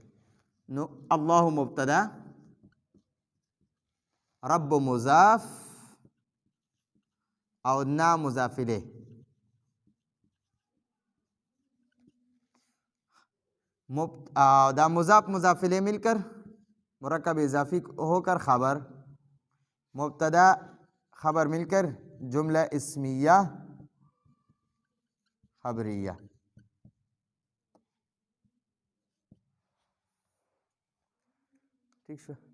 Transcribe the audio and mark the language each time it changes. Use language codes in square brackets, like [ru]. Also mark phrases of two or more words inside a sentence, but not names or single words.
[ps] نو الله مبتدا رب مضاف او نا مضاف الیه. [ur] دا مضاف مضاف الیه مل کر مرکب اضافی ہو کر خبر مبتدا خبر مل کر جملہ اسمیہ خبریہ. [ps] ٹھیک شو.